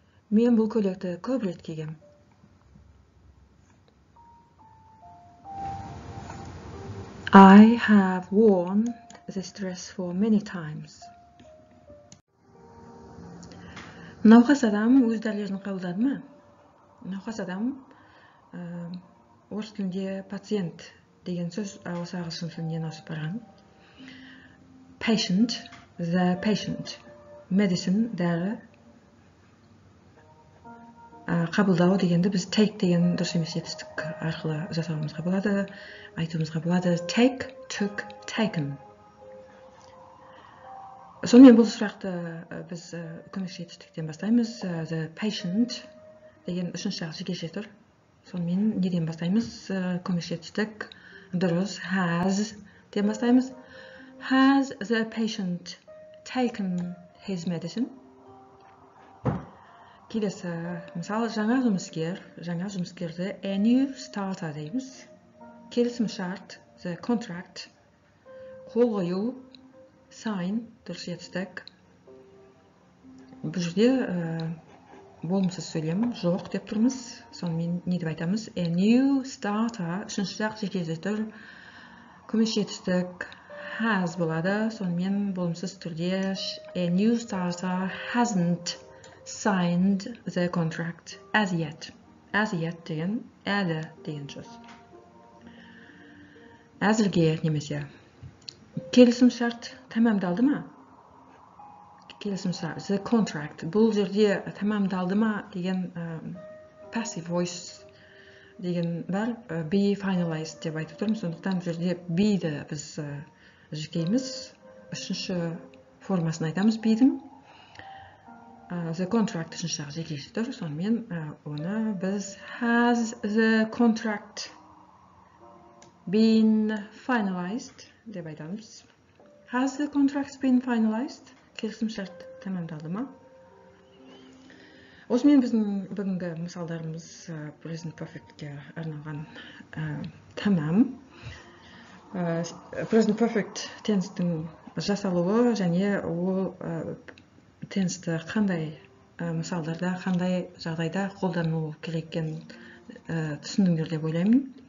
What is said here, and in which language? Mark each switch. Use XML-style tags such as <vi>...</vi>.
<kk>Мен бұл көйлекті көп рет кигем.</kk> <en>I have worn this dress for many times.</en> <kk>Науқас адам өз дәрілерін қабылдады ма? Науқас адам орыс тілінде пациент деген сөз осы ағылшын тілінен ауысып барған. Patient, the patient. Medicine, дәрі. Қабылдау дегенді біз take деген дұрыс емес етістік арқылы жасауымызға болады, айтуымызға болады. Take, took, taken. Сонымен бұл сұрақты біз көмекші етістіктен бастаймыз. The patient деген үшінші ақ жекеше тұр. Сонымен неден бастаймыз? Көмекші етістік дұрыс. Has ден бастаймыз.</kk> <en>Has the patient taken his medicine?</en> <kk>Келесі, мысалы, жаңа жұмыскерді a new starter дейміз. Келісім шарт, the contract, қол қою, sign, дұрыс етістік. Бұл жерде болымсыз сөйлем жоқ деп тұрмыз. Сонымен не деп айтамыз? A new starter, үшінші ақ жекеше түр, көмекші етістік has болады. Сонымен болымсыз түрде</kk> <en>a new starter hasn't signed the contract as yet.</en> <kk>As yet деген әлі деген сөз. Әзірге немесе келісім шарт тәмамдалды ма? Келісім шарт, the contract. Бұл жерде тәмамдалды ма деген passive voice деген бар. Be finalized деп айтып тұрмыз. Сондықтан бұл жерде be'ді біз жекейміз. Үшінші формасын айтамыз be'дің. The contract үшінші ақ жекеше тұр. Сонымен оны біз</kk> <en>has the contract been finalized</en> <kk>деп айтамыз.</kk> <en>Has the contract been finalized?</en> <kk>Келісім шарт тәмамдалды ма? Осымен біздің бүгінгі мысалдарымыз present perfectке арналған тамам. Present perfect tense-тің жасалуы және ол tense-ті қандай мысалдарда, қандай жағдайда қолдану керек екенін түсіндіңдер деп ойлаймын.</kk>